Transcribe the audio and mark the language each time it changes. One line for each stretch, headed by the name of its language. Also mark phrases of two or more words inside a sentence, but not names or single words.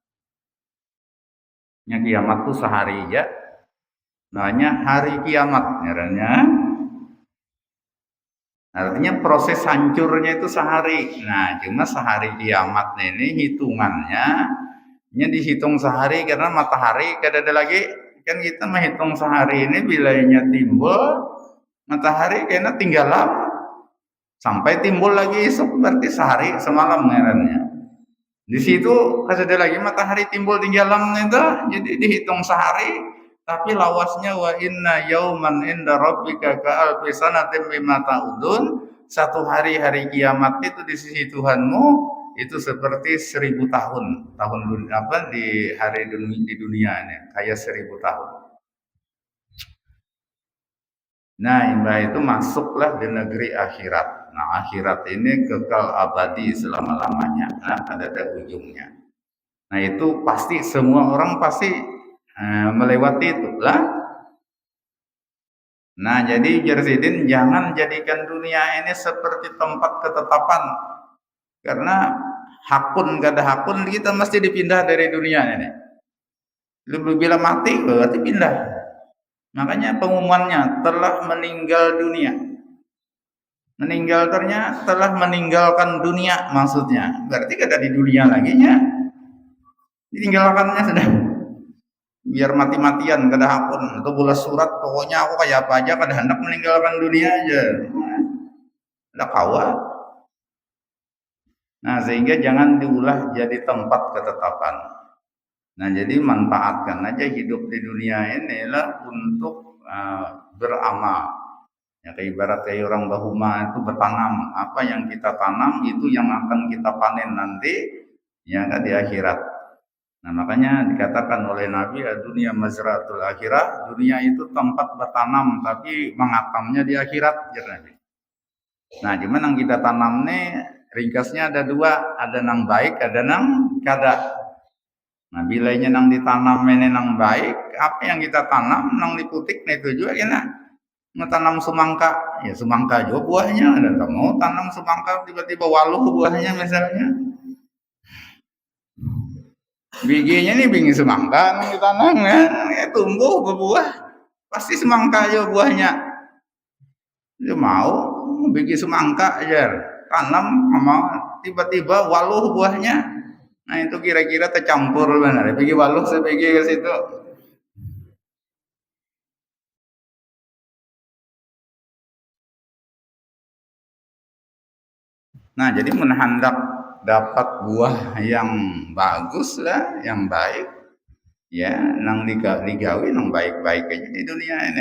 Banjar: Yang kiamat itu sehari ya. Namanya hari kiamat ngarannya. Artinya proses hancurnya itu sehari. Nah, cuma sehari kiamat ini hitungannya dihitung sehari karena matahari kada ada lagi. Kan kita menghitung sehari ini bilanya timbul matahari kena tinggalan sampai timbul lagi esok berarti sehari semalam ngarannya. Di situ kada lagi matahari timbul tinggalan itu jadi dihitung sehari tapi lawasnya
Arabic: وإن يوما عند ربك كألف سنة مما تعدون.
Banjar: Satu hari kiamat itu di sisi Tuhanmu itu seperti 1000 tahun di hari di dunia ini kayak 1000 tahun. Nah, imbah itu masuklah di negeri akhirat. Nah, akhirat ini kekal abadi selama-lamanya. Nah, ada ujungnya. Nah, itu pasti semua orang pasti melewati itu lah. Nah, jadi Jarsidin jangan jadikan dunia ini seperti tempat ketetapan. Karena hakun kada hakun kita mesti dipindah dari dunia ini. Bila mati berarti pindah. Makanya pengumumannya telah meninggal dunia. Meninggal ternyata telah meninggalkan dunia maksudnya. Berarti kada di dunia lagi nya. Ditinggalkannya sudah. Biar mati-matian kada hakun atau bola surat pokoknya aku kayak apa aja kada hendak meninggalkan dunia aja. Ada kawa. Nah, sehingga jangan diulah jadi tempat ketetapan. Nah, jadi manfaatkan aja hidup di dunia ini lah untuk beramal. Ya, kayak ibarat kayak orang bahuma itu bertanam. Apa yang kita tanam itu yang akan kita panen nanti ya kan di akhirat. Nah, makanya dikatakan oleh Nabi dunia
Arabic: مزرعة الآخرة,
Banjar: dunia itu tempat bertanam tapi mengatamnya di akhirat ya Nabi. Nah, gimana yang kita tanam nih ringkasnya ada dua, ada nang baik, ada nang kada. Nah, bilanya nang ditanam ini nang baik, apa yang kita tanam nang diputik nah itu juga kena. Mau tanam semangka, ya semangka juga buahnya, ada mau tanam semangka tiba-tiba waluh buahnya misalnya. Bijinya nih biji semangka nang ditanam ya tumbuh berbuah, pasti semangka aja buahnya. Dia mau biji semangka aja tanam sama tiba-tiba waluh buahnya. Nah, itu kira-kira tercampur benar. Biji waluh sebiji ke situ. Nah, jadi hendak dapat buah yang bagus lah, yang baik, ya, nang digawi nang baik-baik aja di dunia ini.